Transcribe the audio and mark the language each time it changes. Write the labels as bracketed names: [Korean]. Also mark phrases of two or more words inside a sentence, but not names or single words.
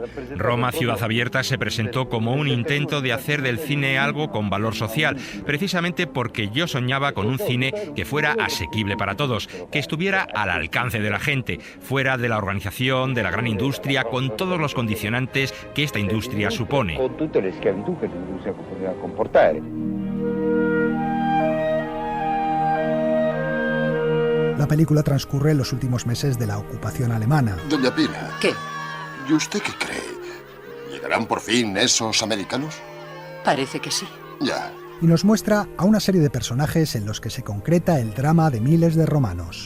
[Spanish] Roma, ciudad abierta, se presentó como un intento de hacer del cine algo con valor social, precisamente porque yo soñaba con un cine que fuera asequible para todos, que estuviera al alcance de la gente, fuera de la organización, de la gran industria, con todos los condicionantes que esta industria supone. [Italian] Con tutte le schiavitù che l'industria poteva comportare. [Spanish] La película transcurre en los últimos meses de la ocupación alemana. Doña Pina. ¿Qué? ¿Y usted qué cree? ¿Llegarán por fin esos americanos? Parece que sí. Ya. Y nos muestra a una serie de personajes en los que se concreta el drama de miles de romanos.